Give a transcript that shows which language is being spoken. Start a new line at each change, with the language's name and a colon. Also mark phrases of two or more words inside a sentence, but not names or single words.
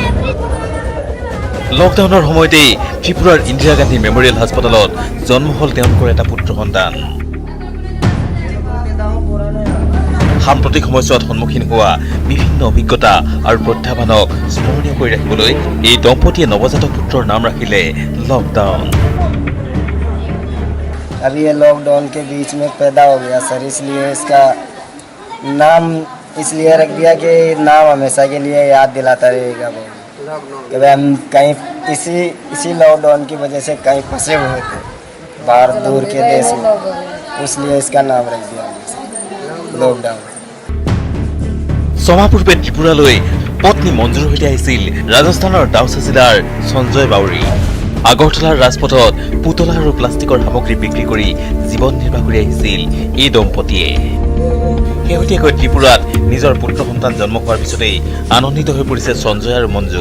Assamese: লকডাউনৰ সময়তেই ত্ৰিপুৰাৰ ইন্দিৰা গান্ধী মেমৰিয়েল হাস্পতালত জন্ম হ'ল তেওঁলোকৰ এটা পুত্ৰ সন্তান। সাম্প্ৰতিক সময়ছোৱাত সন্মুখীন হোৱা বিভিন্ন অভিজ্ঞতা আৰু প্ৰত্যাহ্বানক স্মৰণীয় কৰি ৰাখিবলৈ এই দম্পতীয়ে নৱজাতক পুত্ৰৰ নাম ৰাখিলে লকডাউন।
Hindi: अभी ये लॉकडाउन के बीच में पैदा हो गया सर, इसलिए इसका नाम इसलिए रख दिया कि नाम हमेशा के लिए याद दिलाता रहेगा कि भाई हम कहीं इसी लॉकडाउन की वजह से कहीं फंसे हुए थे बाहर दूर के देश में, इसलिए इसका नाम रख दिया लॉकडाउन।
Assamese: ছমাহ পূৰ্বে ত্ৰিপুৰালৈ পত্নী মঞ্জুৰ সৈতে আহিছিল ৰাজস্থানৰ দাউচা জিলাৰ সঞ্জয় বাউৰী। আগৰতলাৰ ৰাজপথত পুতলা আৰু প্লাষ্টিকৰ সামগ্ৰী বিক্ৰী কৰি জীৱন নিৰ্বাহ কৰি আহিছিল এই দম্পতীয়ে। শেহতীয়াকৈ ত্ৰিপুৰাত নিজৰ পুত্ৰ সন্তান জন্ম হোৱাৰ পিছতেই আনন্দিত হৈ পৰিছে সঞ্জয় আৰু মঞ্জু।